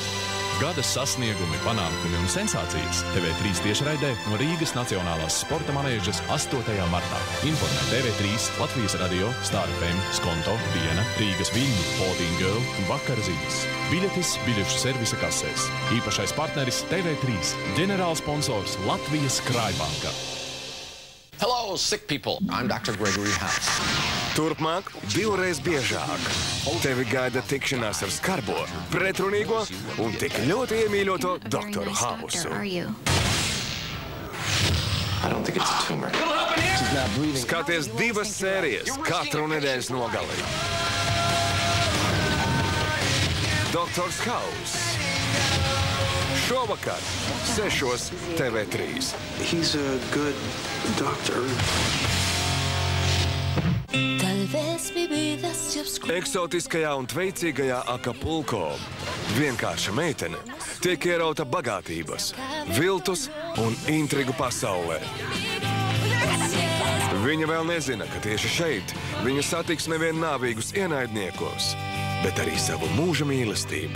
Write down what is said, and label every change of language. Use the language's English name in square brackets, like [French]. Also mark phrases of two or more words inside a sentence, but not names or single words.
[Latvian] Gada sasniegumi, panākumi un sensācijas TV3 tiešraidē no Rīgas Nacionālās sporta manēžas 8. martā. Informē TV3, Latvijas radio, Star FM, Skonto, Viena, Rīgas Viļņi, Fourteen Girl un Vakara ziņas. Biļetes biļešu servisa kasēs. Īpašais partneris TV3, ģenerālsponsors Latvijas Krājbanka. [English] Hello, sick people. I'm Dr. Gregory House. [Latvian] Turpmāk 2 reizes biežāk. Tevi gaida tikšanās ar skarbo, pretrunīgo un tik ļoti iemīļoto doktoru Hausu. Skaties 2 sērijas katru nedēļas nogali. Doktors Haus. Šovakar 6 TV3. [English] He's a good doctor. [Latvian] Eksotiskajā un tveicīgajā Akapulko vienkārša meitene tiek ierauta bagātības, viltus un intrigu pasaulē. Viņa vēl nezina, ka tieši šeit viņa satiks nevien nāvīgus ienaidniekus, bet arī savu mūža mīlestību.